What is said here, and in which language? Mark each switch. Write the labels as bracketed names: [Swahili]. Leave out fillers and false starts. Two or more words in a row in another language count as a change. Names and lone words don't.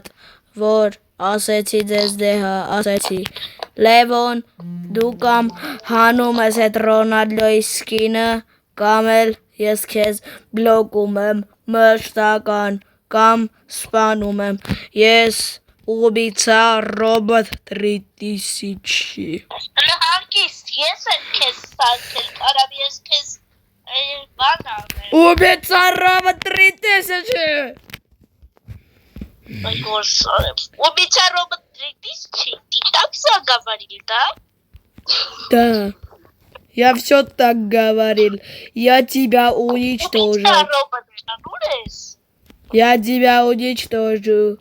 [Armenian] որ ասեցի ձեզ դեհա, ասեցի, Լևոն, դու կամ հանում ես այդ Ռոնալդոյի սկինը, կամ էլ ես քեզ բլոկում եմ մշտական, կամ սպանում եմ, ես [Russian] убийца робот 3000 [Armenian] Հանկիստ ես եմ քեզ սանքել կարամ ես քեզ բան ամեն [Russian] Убийца робот 3000 Ой, господи. Убийца робот 3000? Ты так заговорил, да? Да, я все так говорил. Я тебя уничтожу. Убийца робот, Шанурес? Я тебя уничтожу.